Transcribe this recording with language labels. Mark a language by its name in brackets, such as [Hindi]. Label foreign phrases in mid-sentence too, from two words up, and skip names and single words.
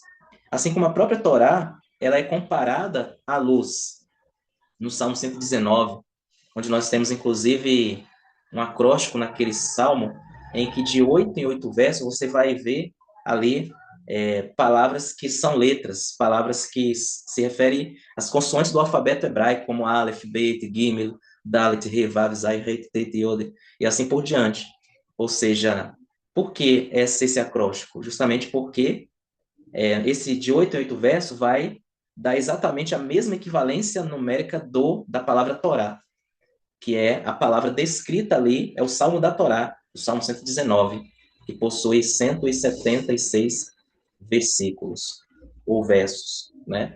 [Portuguese] Assim como a própria Torá, ela é comparada à luz, no Salmo 119, onde nós temos, inclusive, um acróstico naquele salmo, em que de 8 em 8 versos você vai ver ali palavras que são letras, palavras que se referem às consoantes do alfabeto hebraico, como Aleph, Bet, Gimel, Dalet, He, Vav, Zai, Ret, Tet, Yod, e assim por diante. Ou seja, por que esse acróstico? Justamente porque esse de 8 em 8 versos vai dar exatamente a mesma equivalência numérica da palavra Torá, que é a palavra descrita ali, é o Salmo da Torá, o Salmo 119, que possui 176 versículos, ou versos, né?